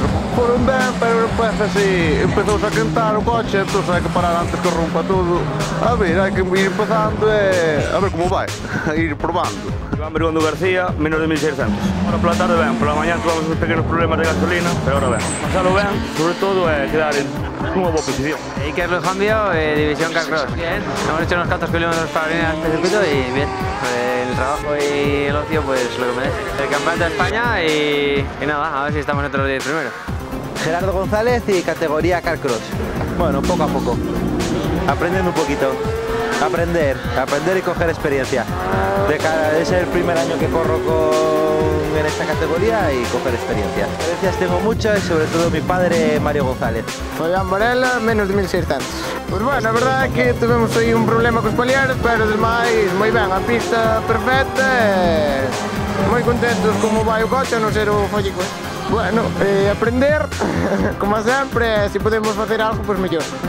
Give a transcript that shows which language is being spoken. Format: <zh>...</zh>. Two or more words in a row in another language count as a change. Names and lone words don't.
<gl>Foron ben, pero despois así empezouse a quentar o coche, entón hai que parar antes que rompa todo. A ver, hai que ir empezando e a ver como vai, ir probando. Iván Bergondo García, menos de 1600. Ahora pola tarde ben, pola mañá tuvamos uns pequenos problemas de gasolina, pero ahora ben. Pasalo ben, sobre todo, é quedar en unha boa posición.</gl> <es>Iker Lujambio, División Carcross. Bien, hemos hecho unos cuantos kilómetros para venir a este circuito y bien. El trabajo y el ocio, pues lo que merece. El campeonato de España y nada, a ver si estamos entre los 10 primeros. Gerardo González y categoría Carcross. Bueno, poco a poco, aprendiendo un poquito. Aprender y coger experiencia. Es el primer año que corro en esta categoría y coger experiencia. Experiencias tengo muchas, sobre todo mi padre Mario González. Fabián Varela, menos de 1600.</es> <gl>Pues bueno, a verdade é que tivemos aí un problema cos paliares, pero demais moi ben, a pista perfecta e moi contentos como vai o coche, a non ser o follico. Bueno, aprender, como sempre, se podemos facer algo, pois mellor.</gl>